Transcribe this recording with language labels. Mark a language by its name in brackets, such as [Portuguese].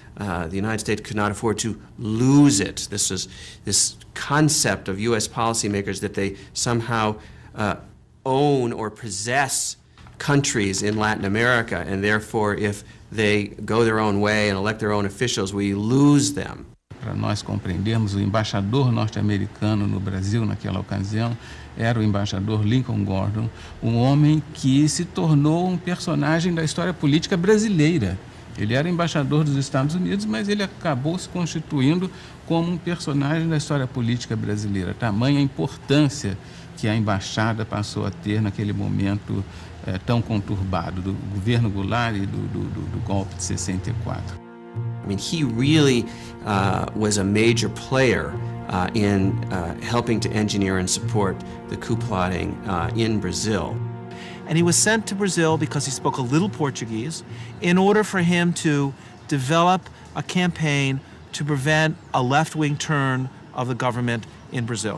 [English] The United States could not afford to lose it. This concept of U.S. policymakers that they somehow own or possess countries in Latin America, and therefore if they go their own way and elect their own officials, we lose them. [Portuguese] Para nós compreendermos, o embaixador norte-americano no Brasil naquela ocasião era o embaixador Lincoln Gordon, um homem que se tornou um personagem da história política brasileira. Ele era embaixador dos Estados Unidos, mas ele acabou se constituindo como um personagem da história política brasileira. Tamanha importância que a embaixada passou a ter naquele momento tão conturbado do governo Goulart e do golpe de 64. [English] I mean, he really was a major player in helping to engineer and support the coup plotting in Brazil. And he was sent to Brazil because he spoke a little Portuguese in order for him to develop a campaign to prevent a left-wing turn of the government in Brazil.